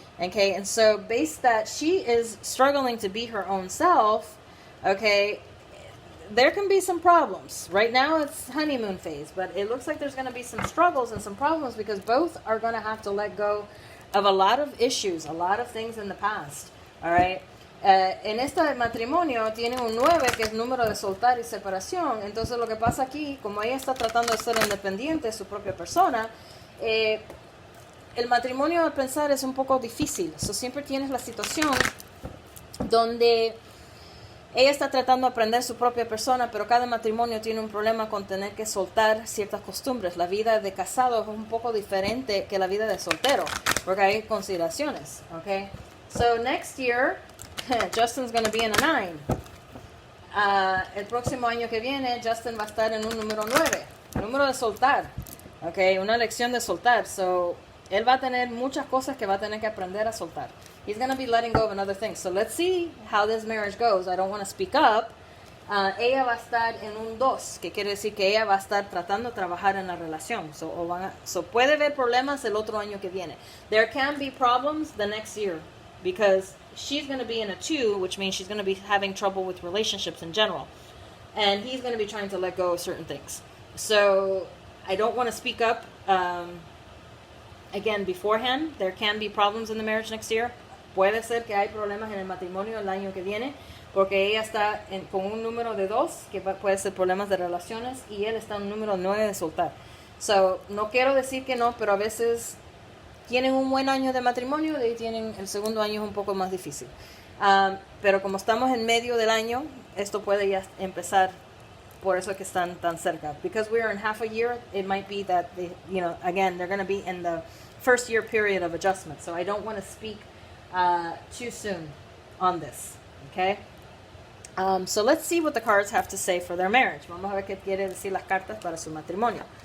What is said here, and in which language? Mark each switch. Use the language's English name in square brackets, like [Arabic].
[English] Okay, and so based that she is struggling to be her own self, okay, there can be some problems. Right now it's honeymoon phase, but it looks like there's going to be some struggles and some problems because both are going to have to let go of a lot of issues, a lot of things in the past. All right. [Spanish] En este matrimonio tiene un 9 que es número de soltar y separación. Entonces lo que pasa aquí, como ella está tratando de ser independiente de su propia persona, el matrimonio al pensar es un poco difícil. So, siempre tienes la situación donde ella está tratando de aprender su propia persona, pero cada matrimonio tiene un problema con tener que soltar ciertas costumbres. La vida de casado es un poco diferente que la vida de soltero, porque hay consideraciones. [English] Okay? So next year, Justin's going to be in a 9. [Spanish] El próximo año que viene, Justin va a estar en un número 9. Número de soltar. Okay? Una lección de soltar. So, él va a tener muchas cosas que va a tener que aprender a soltar. [English] He's going to be letting go of another thing. So let's see how this marriage goes. I don't want to speak up. [Spanish] Ella va a estar en un 2, que quiere decir que ella va a estar tratando de trabajar en la relación. So puede haber problemas el otro año que viene. [English] There can be problems the next year because she's going to be in a 2, which means she's going to be having trouble with relationships in general. And he's going to be trying to let go of certain things. So I don't want to speak up. Again, beforehand, there can be problems in the marriage next year. [Spanish] Puede ser que hay problemas en el matrimonio el año que viene, porque ella está con un número de 2, que puede ser problemas de relaciones, y él está en un número 9 de soltar. So, no quiero decir que no, pero a veces tienen un buen año de matrimonio y tienen el segundo año es un poco más difícil. Pero como estamos en medio del año, esto puede ya empezar. Por eso que están tan cerca. [English] Because we are in half a year, it might be that they, again, they're going to be in the first year period of adjustment. So I don't want to speak too soon on this. Okay? So let's see what the cards have to say for their marriage. [Spanish] Vamos a ver qué quiere decir las cartas para su matrimonio.